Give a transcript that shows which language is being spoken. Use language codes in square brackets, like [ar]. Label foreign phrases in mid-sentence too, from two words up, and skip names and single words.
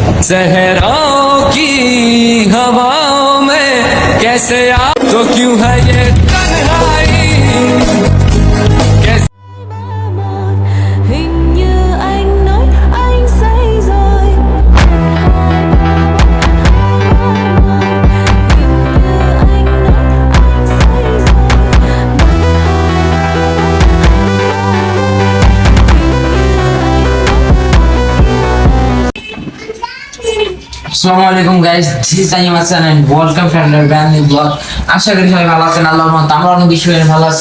[hi] सहराओं की हवाओं में कैसे आ तो क्यों है ये तन्हाई कैसे [vi] Hình như anh nói anh say rồi. Hình như anh nói anh say rồi. [ar] السلام عليكم [en] guys, this is Tanim Hasan and welcome to another brand new vlog. [bn] আশা করি সবাই ভালো আছেন, আল্লাহর রহমতে আমরা অনেক বেশি ভালো আছি।